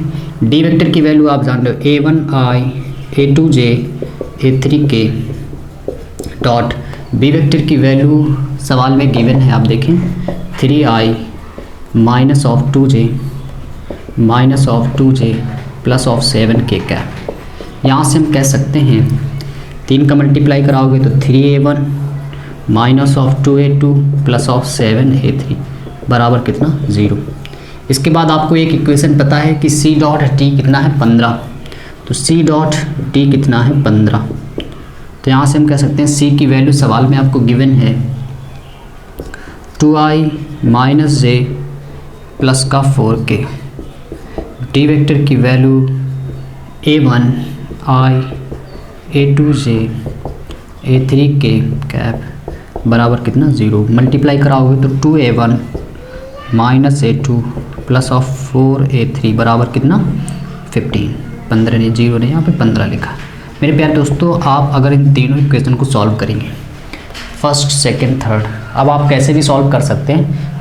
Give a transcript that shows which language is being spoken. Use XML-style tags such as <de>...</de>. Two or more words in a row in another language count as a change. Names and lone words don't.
<en>D vector</en> <hi>की वैल्यू आप जान रहे हो A1I A2J A3K डॉट</hi> <en>B vector</en> <hi>की वैल्यू सवाल में गिवन है, आप देखें 3I</hi> <en>minus of 2J plus of 7K</en> <hi>का। यहाँ से हम कह सकते हैं 3 का मल्टीप्लाई कराओगे तो 3A1</hi> <en>minus of 2A2 plus of 7A3</en> <hi>बराबर कितना 0। इसके बाद आपको एक इक्वेशन पता है कि</hi> <en>C dot T</en> <hi>कितना है 15, तो</hi> <en>C dot T</en> <hi>कितना है 15। तो यहाँ से हम कह सकते हैं सी की वैल्यू सवाल में आपको गिवन है</hi> <en>2i minus J plus</en> <hi>का 4k।</hi> <en>D vector</en> <hi>की वैल्यू a1 i a2j a3k कैप बराबर कितना 0। मल्टीप्लाई कराओगे तो 2a1</hi> <en>minus a2 plus of 4a3</en> <hi>बराबर कितना 15। 15 नहीं, 0 नहीं, यहाँ पे 15 लिखा। मेरे प्यारे दोस्तों, आप अगर इन तीनों इक्वेशन को सॉल्व करेंगे</hi> <en>first, second, third,</en> <hi>अब आप कैसे भी सॉल्व कर सकते हैं।</hi>